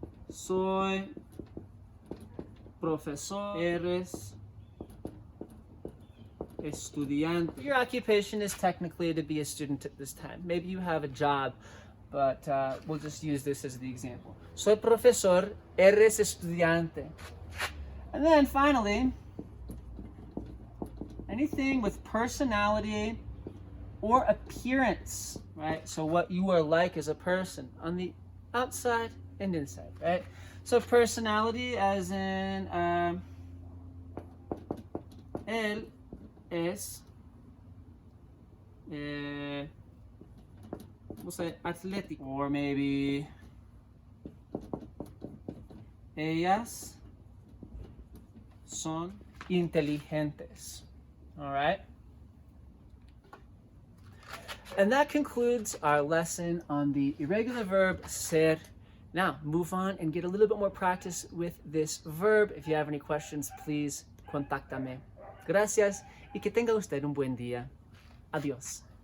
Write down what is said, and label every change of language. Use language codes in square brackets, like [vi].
[es] Soy profesor, eres estudiante. [en] Your occupation is technically to be a student at this time. Maybe you have a job, but we'll just use this as the example. [es] Soy profesor, eres estudiante. [en] And then finally, anything with personality or appearance, right? So what you are like as a person on the outside and inside, right? So personality, as in él es, we'll say athletic, or maybe [es] Ellas son inteligentes. [en] All right? And that concludes our lesson on the irregular verb ser. Now, move on and get a little bit more practice with this verb. If you have any questions, please [es] contáctame. Gracias y que tenga usted un buen día. Adiós.